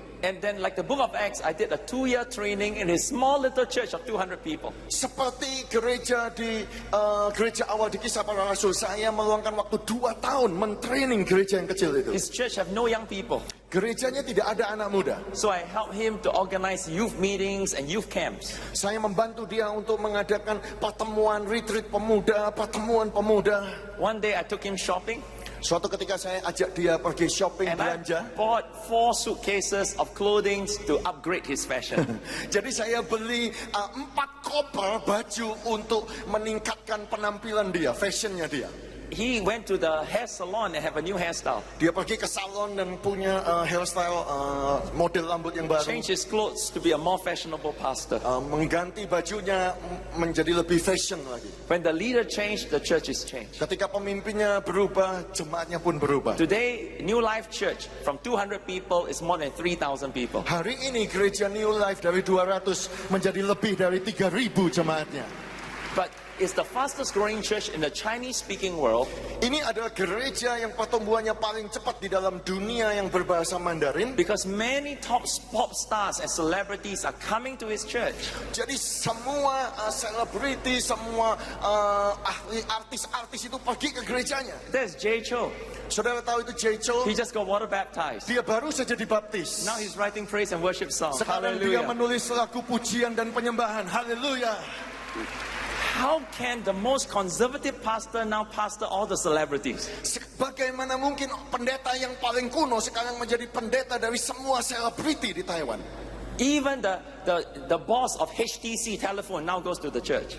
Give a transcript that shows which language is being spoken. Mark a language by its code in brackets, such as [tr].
[en] And then like the book of Acts, I did a 2-year training in his small little church of 200 people. [id] Seperti gereja di gereja awal di Kisah Para Rasul, saya meluangkan waktu 2 tahun mentraining gereja yang kecil itu. [en] His church have no young people. [id] Gerejanya tidak ada anak muda. [en] So I helped him to organize youth meetings and youth camps. [id] Saya membantu dia untuk mengadakan pertemuan retreat pemuda, pertemuan pemuda. [en] One day I took him shopping, [id] Suatu ketika saya ajak dia pergi shopping [en] and I [id] belanja. [en] bought 4 suitcases of clothing to upgrade his fashion. [id] Jadi saya beli 4 koper baju untuk meningkatkan penampilan dia, fashionnya dia. [en] He went to the hair salon and have a new hairstyle. [id] Dia pergi ke salon dan punya hairstyle model rambut yang baru. [en] Changed his clothes to be a more fashionable pastor. [id] Mengganti bajunya menjadi lebih fashion lagi. [en] When the leader changed, the church is changed. [id] Ketika pemimpinnya berubah, jemaatnya pun berubah. [en] Today, New Life Church from 200 people is more than 3,000 people. [id] Hari ini gereja New Life dari 200 menjadi lebih dari 3.000 jemaatnya. [en] But is the fastest growing church in the Chinese speaking world. [id] Ini adalah gereja yang pertumbuhannya paling cepat di dalam dunia yang berbahasa Mandarin. [en] Because many top pop stars and celebrities are coming to his church. [id] Jadi semua selebriti, semua ahli artis-artis itu pergi ke gerejanya. [en] There's Jay Chou. [id] Saudara tahu itu Jay Chou? [en] He just got water baptized. [id] Dia baru saja dibaptis. [en] Now he's writing praise and worship songs. [id] Sekarang dia menulis lagu pujian dan penyembahan. Haleluya. [en] How can the most conservative pastor now pastor all the celebrities? [id] Bagaimana mungkin pendeta yang paling kuno sekarang menjadi pendeta dari semua selebriti di Taiwan? [en] Even the boss of HTC Telephone now goes to the church.